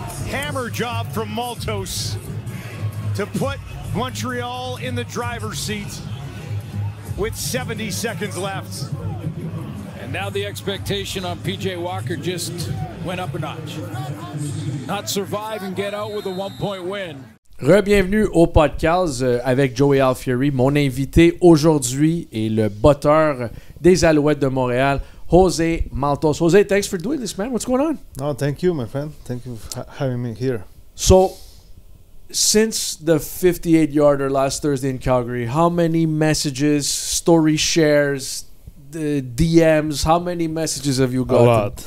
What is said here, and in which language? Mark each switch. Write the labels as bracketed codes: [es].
[en] Hammer job from Maltos to put Montreal in the driver's seat with 70 seconds left. And now the expectation on PJ Walker just went up a notch. Not survive and get out with a 1-point win. [fr] Re-bienvenue au PodcAls avec Joey Alfieri. Mon invité aujourd'hui est le botteur des Alouettes de Montréal, José Maltos. [en] Jose, thanks for doing this, man. What's going on? No, thank you, my friend. Thank you for having me here. So, since the 58-yarder last Thursday in Calgary, how many messages, story shares, the DMs, how many messages have you gotten?